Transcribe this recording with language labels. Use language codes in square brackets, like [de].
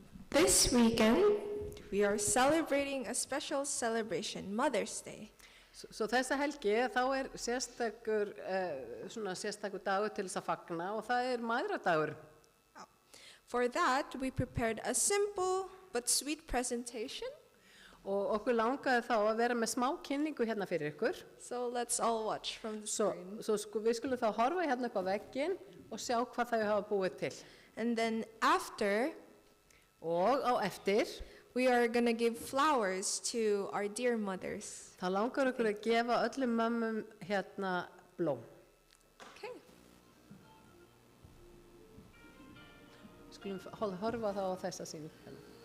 [en] This weekend, we are celebrating a special celebration, Mother's Day. [is] Svo þessa helgi þá sérstakur, sérstakur dagur til þess að fagna og það mæðradagur. [en] For that, we prepared a simple but sweet presentation. [is] Og okkur langaði þá að vera með smá kynningu hérna fyrir ykkur. [en] So let's all watch from the screen. [is] Við skulum þá horfa hérna upp á vegginn og sjá hvað þau hafa búið til. [en] And then after, [is] og á eftir, [en] we are going to give flowers to our dear mothers. [is] Þá langar okkur að gefa öllum mömmum hérna blóm. [en] Okay. [is] Skulum horfa þá á þessa sýningu.